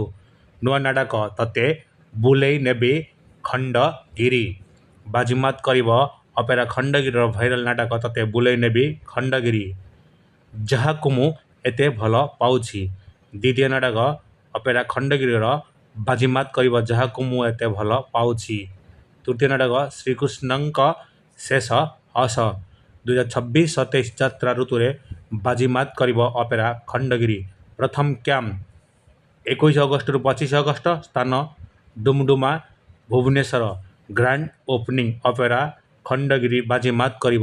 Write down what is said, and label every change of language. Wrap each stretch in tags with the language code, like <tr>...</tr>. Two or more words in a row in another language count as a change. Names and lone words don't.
<or>ନୂଆ ନାଟକ ତତେ ବୁଲେଇ ନେବି ଖଣ୍ଡଗିରି ବାଜିମାତ କରିବ ଅପେରା ଖଣ୍ଡଗିରି ଭାଇରାଲ ନାଟକ ତତେ ବୁଲେଇ ନେବି ଖଣ୍ଡଗିରି ଯାହାକୁ ମୁ ଏତେ ଭଲ ପାଉଛି। ଦ୍ୱିତୀୟ ନାଟକ ଅପେରା ଖଣ୍ଡଗିରି ବାଜିମାତ କରିବ ଯାହାକୁ ମୁ ଏତେ ଭଲ ପାଉଛି। ତୃତୀୟ ନାଟକ ଶ୍ରୀକୃଷ୍ଣଙ୍କ ଶେଷ ହସ 2026-27 ଯାତ୍ରା ଋତୁ ରେ ବାଜିମାତ କରିବ ଅପେରା ଖଣ୍ଡଗିରି। ପ୍ରଥମ କ୍ୟାମ୍ପ 21 ଅଗଷ୍ଟ ରୁ 25 ଅଗଷ୍ଟ ସ୍ଥାନ ଡୁମଡୁମା ଭୁବନେଶ୍ୱର</or> <en>grand opening</en> <or>ଅପେରା ଖଣ୍ଡଗିରି ବାଜିମାତ କରିବ।</or>